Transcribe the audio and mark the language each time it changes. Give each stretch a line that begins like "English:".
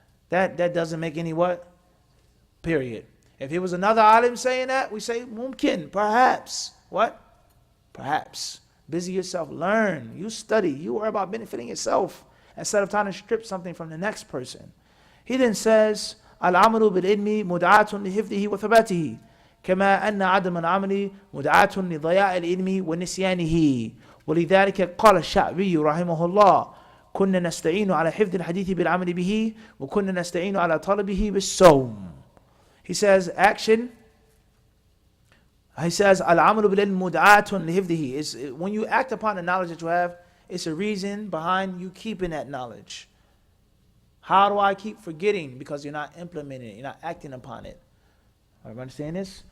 English: That doesn't make any what? Period. If it was another alim saying that, we say, mumkin, perhaps. What? Perhaps. Busy yourself. Learn. You study. You worry about benefiting yourself instead of trying to strip something from the next person. He then says,
Arabic: Al-amalu bil-ilmi mud'atun li-hifdihi wa thabatihi. كما أن عدم العمل مدعاة لضياع العلم ونسيانه ولذلك قال الشعبي رحمه الله كنا نستعين على حفظ الحديث بالعمل به وكنا نستعين على طلبه بالصوم.
English: He says action. He says
Arabic: العمل بالعلم مدعاة لحفظه
English: is when you act upon the knowledge that you have, it's a reason behind you keeping that knowledge. How do I keep forgetting? Because you're not implementing it, you're not acting upon it. Everybody understand this?